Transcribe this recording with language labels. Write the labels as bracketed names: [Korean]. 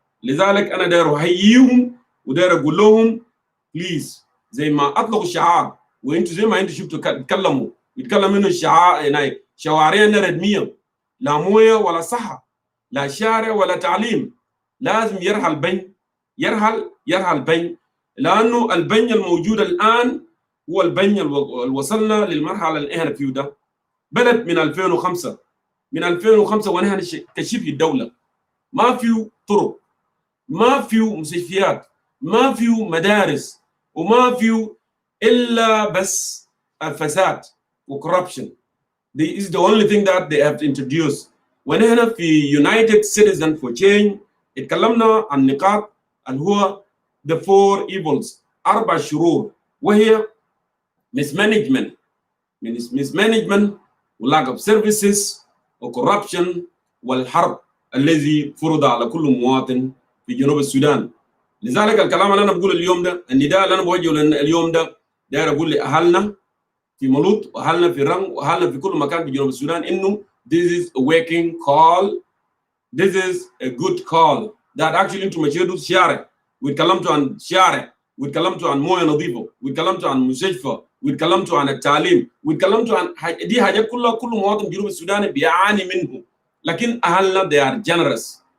[Arabic] لذلك أنا داير أحييهم وداير أقول لهم بليز, زي ما أطلقوا الشعار وأنتوا زي ما أنتوا شفتوا يتكلموا إنه الشعار يعني شوارعنا ردمية, لا موية ولا صحة, لا شارع ولا تعليم, لازم يرحل بين يرحل بين, لأنه البين الموجود الآن هو البين اللي وصلنا للمرحلة اللي إحنا فيه ده. بدأت من 2005 ونحن كشبه الدولة ما فيه طرق, ما فيه مستشفيات، ما فيه مدارس، وما فيه إلا بس الفساد وcorruption. [English] This is the only thing that they have introduced. [Arabic] ونحن في United Citizen for Change اتكلمنا عن نقاط اللي هو [English] the four evils، [Arabic] 4 شرور، وهي mismanagement و [English] lack of services [Arabic] وcorruption والحرب الذي فرض على كل مواطن في جنوب السودان. لذلك الكلام اللي انا بقوله اليوم ده، النداء اللي انا بوجهه اليوم ده، داير اقول لاهلنا في ملوط واهلنا في رنگ واهلنا في كل مكان في جنوب السودان انه [English] this is a waking call, this is a good call that actually [Arabic] انتم مشيتوا الشارع واتكلمتوا عن شارع واتكلمتوا عن مويه نظيفه واتكلمتوا عن مستشفى واتكلمتوا عن التعليم واتكلمتوا عن دي حاجات كلها كل مواطن جنوب السودان بيعاني منه. لكن اهلنا [English] they are generous.